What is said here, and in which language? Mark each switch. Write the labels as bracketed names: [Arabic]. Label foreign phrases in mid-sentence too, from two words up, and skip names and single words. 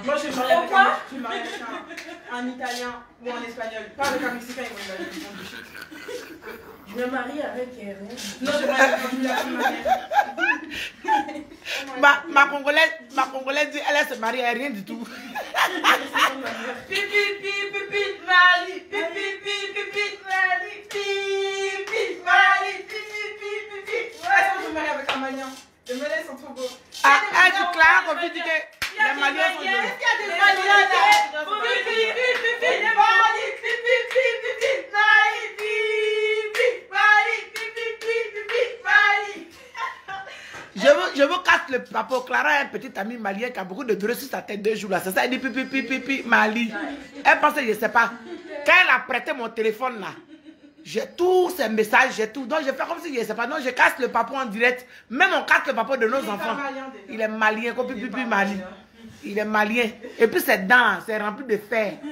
[French] Moi, je suis mariée avec un. Je suis mariée avec un italien ou en espagnol. Pas avec un mexicain, ils vont me Je me marie avec rien. Non, je marie avec un Ma Congolaise dit, elle se marie à rien du tout. Pipi, pipi, pipi, Mali. Pipi, pipi, pipi, Mali. Pipi, Mali. Pipi, pipi, pipi. Ouais, je me marie avec un Malien. Les Maliens sont trop beaux. Ah, elle dit Clara qu'on dit que les Maliens sont jolis. Est-ce qu'il y a des Maliens là? Pipi, pipi, pipi, Mali. Pipi, pipi, pipi, Mali. Pipi, Mali. Pipi, pipi, pipi, Mali. Je veux casse le papo. Clara a un petit ami malien qui a beaucoup de dreux sur sa tête 2 jours là. C'est ça, elle dit pipi, pipi, pipi, Mali. Elle pensait, je ne sais pas. Quand elle a prêté mon téléphone là, j'ai tous ces messages, j'ai tout. Donc je fais comme si je ne sais pas. Donc je casse le papo en direct. Même on casse le papo de nos enfants. Il est malien, comme pipi, pipi, Mali. Il est malien. Et puis ses dents, c'est rempli de fer.